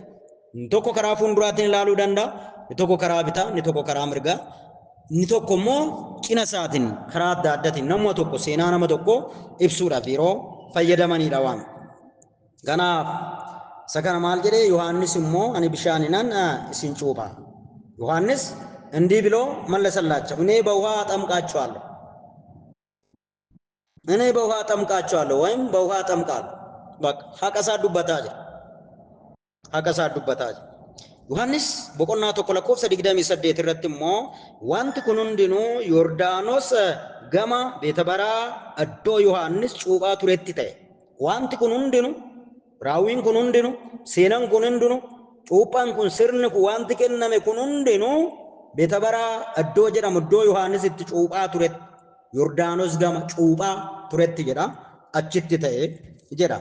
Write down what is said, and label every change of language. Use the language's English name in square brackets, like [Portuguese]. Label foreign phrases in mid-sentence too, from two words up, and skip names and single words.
[Oromo] Inni tokko karaa fuulduraatiin ilaaluu danda'a, inni tokko karaa bitaa, inni tokko karaa mirgaa, inni tokko immoo cina isaatiin karaa adda addaatiin nama tokko seenaa nama tokko ibsuudhaaf yeroo fayyadamanidha waan. Kanaaf isa kana maal jedhee Yohaannis immoo ani bishaaninan isin cuuphaa. Yohaannis [Amharic] እንዲህ ብሎ መለሰላቸው እኔ በውሃ አጠምቃቸዋለሁ ወይም በውሃ አጠምቃለሁ። [Oromo] baqa haqa dubbata Yohannis boqonnaa tokko lakkoofsa 28 irratti immoo wanti kun hundinuu Yordaanos gama Beetabaraa iddoo Yohannis cuuphaa turetti ta'e. Wanti kun hundinuu raawwiin kun hundinuu seenaan kun hundinuu cuuphaan kun sirni kun wanti kenname kun hundinuu Beetabaraa iddoo jedhamu iddoo Yohannis itti cuuphaa turetti Yordaanos gama cuuphaa turetti jedha achitti ta'e jedha.